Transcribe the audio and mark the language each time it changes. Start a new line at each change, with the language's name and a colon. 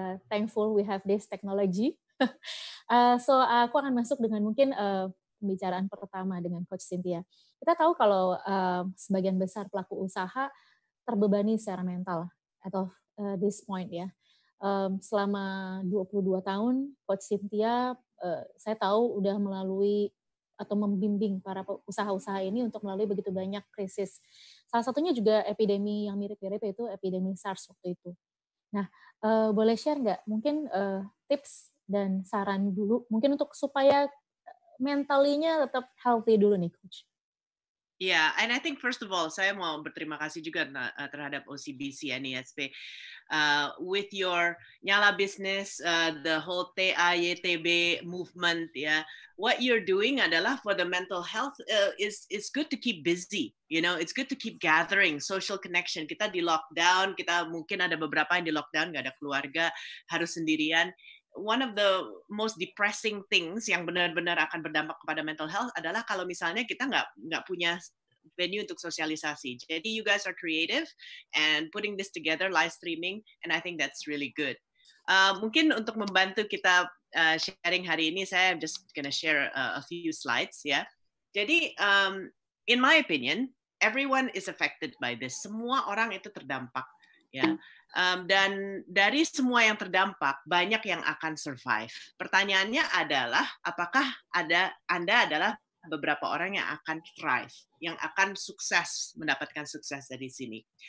English: Thankful we have this technology.
Indonesian: So aku akan masuk dengan mungkin pembicaraan pertama dengan Coach Cynthia. Kita tahu kalau sebagian besar pelaku usaha terbebani secara mental atau
English: this point
Indonesian: ya. Selama 22 tahun Coach Cynthia, saya tahu udah melalui atau membimbing para usaha-usaha ini untuk melalui begitu banyak krisis. Salah satunya juga epidemi yang mirip-mirip, yaitu epidemi SARS waktu itu. Nah, boleh share nggak mungkin tips dan saran dulu mungkin untuk supaya mentalinya tetap healthy dulu nih Coach?
English: Yeah, and I think first of all,
Indonesian: saya mau berterima kasih juga terhadap OCBC NISP.
English: With your Nyala business, the whole TAYTB movement, ya, what you're doing adalah for the mental health is good to keep busy. You know, it's good to keep gathering social connection.
Indonesian: Kita di lockdown, kita mungkin ada beberapa yang di lockdown, nggak ada keluarga, harus sendirian.
English: One of the most depressing things
Indonesian: yang benar-benar akan berdampak kepada mental health adalah kalau misalnya kita nggak punya venue untuk sosialisasi.
English: Jadi you guys are creative and putting this together, live streaming, and I think that's really good.
Indonesian: Mungkin untuk membantu kita sharing hari ini, saya
English: just gonna share a few slides
Indonesian: ya.
English: Jadi in my opinion, everyone is affected by this.
Indonesian: Semua orang itu terdampak ya. Dan dari semua yang terdampak, banyak yang akan survive. Pertanyaannya adalah, apakah Anda adalah beberapa orang yang akan thrive, yang akan sukses, mendapatkan sukses dari sini.